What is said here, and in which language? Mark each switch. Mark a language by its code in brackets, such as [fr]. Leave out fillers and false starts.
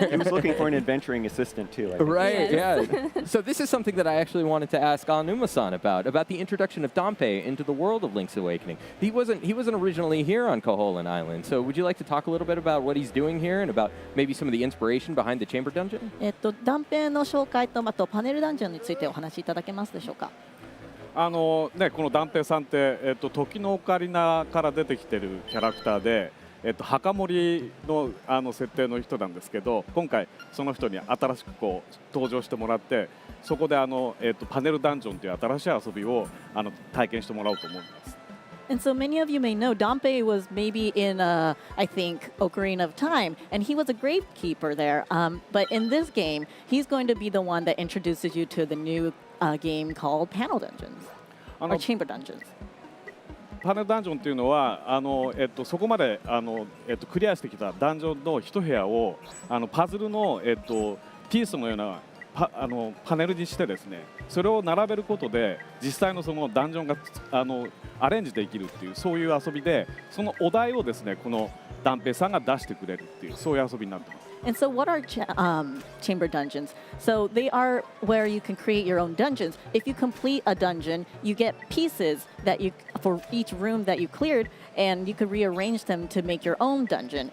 [en] He was looking for an adventuring assistant, too. I think. Right, Yes. yeah. So this is something that I actually wanted to ask Aonuma-san about the introduction of Dampe into the world of Link's Awakening. He wasn't originally here on Koholint Island, so would you like to talk a little bit about what he's doing here and about maybe some of the inspiration behind the Chamber Dungeon? [ja] 断片の紹介とあとパネルダンジョンについてお話しいただけますでしょうか。このダンペさんって、時のオカリナから出てきてるキャラクターで、墓守の設定の人なんですけど、今回その人に新しくこう登場してもらって、そこでパネルダンジョンという新しい遊びを体験してもらおうと思います。 [en] And so many of you may know Dompe was maybe in, I think, Ocarina of Time, and he was a gravekeeper there. But in this game, he's going to be the one that introduces you to the new game called Panel Dungeons, or Chamber Dungeons. [ja] パネルダンジョンというのはそこまでクリアしてきたダンジョンの一部屋をパズルの、ピースのようなパネルにしてですね、それを並べることで実際のそのダンジョンがアレンジできるっていう、そういう遊びで、そのお題をですねこのダンペイさんが出してくれるっていう、そういう遊びになってます。 [en] And so what are chamber dungeons? So they are where you can create your own dungeons. If you complete a dungeon, you get pieces that you for each room that you cleared, and you could rearrange them to make your own dungeon.